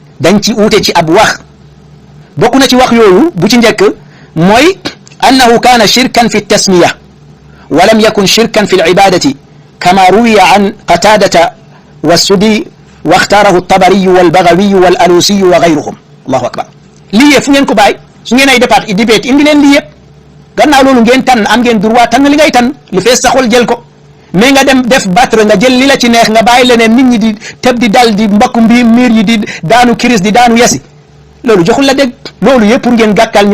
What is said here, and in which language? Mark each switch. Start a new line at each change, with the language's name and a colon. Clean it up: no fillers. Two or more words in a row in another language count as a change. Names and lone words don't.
Wolof: dañ ci uute ci ab wax bokk na ci wax yooyu bu ci njëkk mooy
Arabic: أنه كان شركا في التسمية ولم يكن شركا في العبادة كما روي عن قتادة والسدي واختاره الطبري والبغوي والألوسي وغيرهم الله أكبر
Wolof: lii yëpp fu ngeen ko bàyyi su ngeen ay debate indi leen lii yëpp gannaaw loolu ngeen tànn am ngeen droit tànn li ngay tànn li fees sa xol jël ko mais nga dem def battre nga jël li la ci neex nga bàyyi leneen nit ñi di tëb di dal di mbakku miir yi di daanu kiris di daanu yasi loolu joxul la dégg loolu yëpp pour ngeen gàkkal